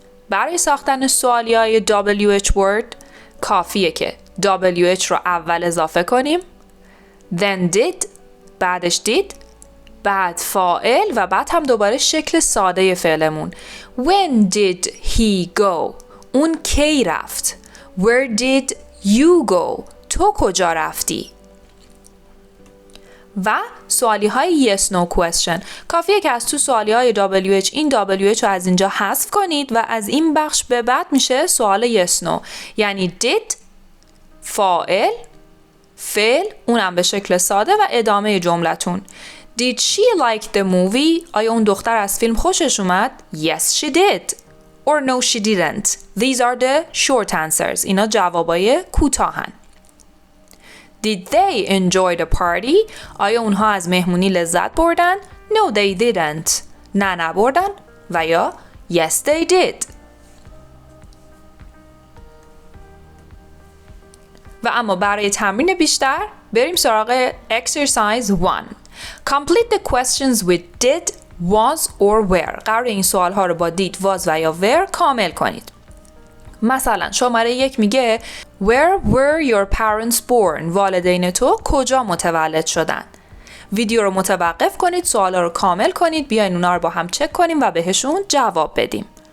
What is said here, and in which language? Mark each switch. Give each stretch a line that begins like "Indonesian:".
Persian: برای ساختن سوالیه‌های WH word کافیه که WH رو اول اضافه کنیم، then did، بعدش did، بعد فاعل و بعد هم دوباره شکل ساده فعلمون.
English: When did he go؟
Persian: اون کی رفت.
English: Where did you go؟
Persian: تو کجا رفتی؟ و سوالی های yes no question کافیه که از تو سوالی های WH این WH رو از اینجا حذف کنید و از این بخش به بعد میشه سوال yes no. یعنی did، فاعل، فعل، اونم به شکل ساده و ادامه جملتون.
English: Did she like the movie؟
Persian: آیا اون دختر از فیلم خوشش اومد؟
English: Yes she did. Or no she didn't. These are the short answers.
Persian: اینا جوابای کوتاهن.
English: Did they enjoy the party؟
Persian: آیا اونها از مهمونی لذت بردن؟
English: No they didn't.
Persian: نه نبردن.
English: و یا Yes they did.
Persian: و اما برای تمرین بیشتر بریم سراغ exercise 1.
English: Complete the questions with did, was or were.
Persian: قرار این سوال ها رو با did, was و یا were کامل کنید. مثلا شماره 1 میگه
English: Where were your parents born؟
Persian: والدین تو کجا متولد شدن؟ ویدیو رو متوقف کنید، سوالا رو کامل کنید، بیاین اونا رو با هم چک کنیم و بهشون جواب بدیم.